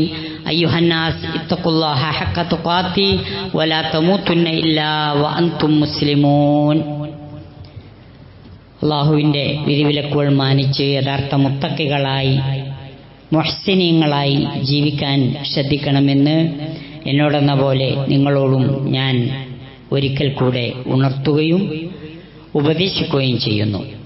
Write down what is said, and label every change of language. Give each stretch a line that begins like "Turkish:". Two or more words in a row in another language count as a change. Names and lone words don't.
Arabic: أيها الناس اتقوا الله حق تقاته ولا تموتن إلا وأنتم مسلمون.
Malayalam: അല്ലാഹുവിൻ്റെ വിധിവിലക്കുകൾ മാനിച്ച് യഥാർത്ഥ മുത്തക്കികളായി, മുഹ്സിനീങ്ങളായി ജീവിക്കാൻ ശ്രദ്ധിക്കണമെന്ന് എന്നോടെന്ന പോലെ നിങ്ങളോടും ഞാൻ ഒരിക്കൽ കൂടെ ഉണർത്തുകയും ഉപദേശിക്കുകയും ചെയ്യുന്നു.